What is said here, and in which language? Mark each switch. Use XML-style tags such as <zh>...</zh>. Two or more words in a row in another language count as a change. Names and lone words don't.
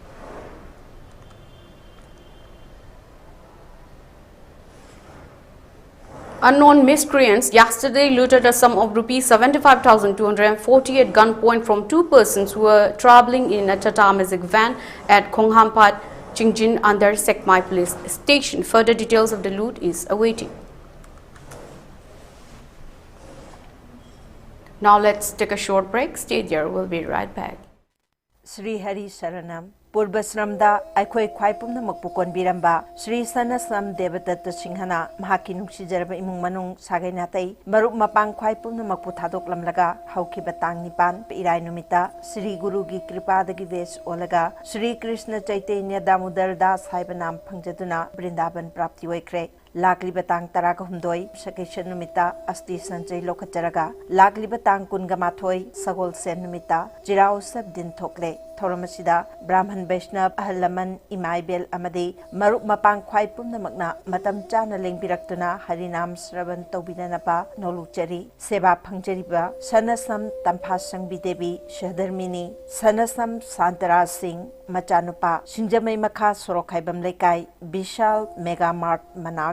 <en>Unknown miscreants yesterday looted a sum of Rs 75,240 at gunpoint from two persons who were traveling in a Tata Magic van at Khonghampat, Chingjin under Sekmai police station. Further details of the loot is awaiting. Now let's take a short break. Stay there. We'll be right back.</en> <mni>Sri Hari Saranam Purbasramda Aikhoi Khwaipumna Makpukon Biramba Sri Sanasam Devadatta Singhana Mahaki Nuksijaraba Imung Manung Sagai Natai Maruk Mapang Khwaipumna Makputadok Lamlaga Haukiba Tang Nipan Irai Numita Sri Guru Gi Kripadagi Ves Olaga Sri Krishna Chaitanya Damodar Das Haibanam Pangjaduna Brindaban Prapti Oikre Lakli batang taraga humdoi sakeshan numita asti sanjay lokacharaga lakli batang kunga mathoi sagol sen numita jirao sab din thokle Thoramasida, Brahman Vaishnav, Ahalaman, Imaibel Amadi, Maruk Mapang Kwai Pumnamakna, Matam Chana Lingpiraktuna, Harinam Sravan Tobinanapa, Noluchari, Seva Pangjariba, Sanasam Tampasang Bidevi, Shahdarmini, Sanasam Santara Singh, Machanupa, Shinjamay Maka Sorokhaibam Lekai, Bishal Mega Mart Manak,</mni>